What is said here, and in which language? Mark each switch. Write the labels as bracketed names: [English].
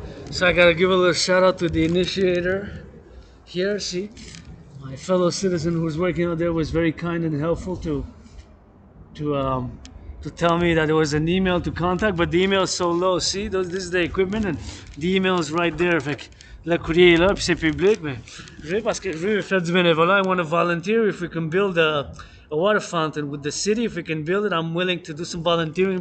[English] So I gotta give a little shout out to the initiator here. See, my fellow citizen who's working out there was very kind and helpful to tell me that there was an email to contact, but the email is so low. See, this is the equipment and the email is right there. [French] Fait que le courrier est là, puis c'est public. Mais je vais parce que je veux faire du bénévolat. [English] I want to volunteer. If we can build a water fountain with the city, if we can build it, I'm willing to do some volunteering.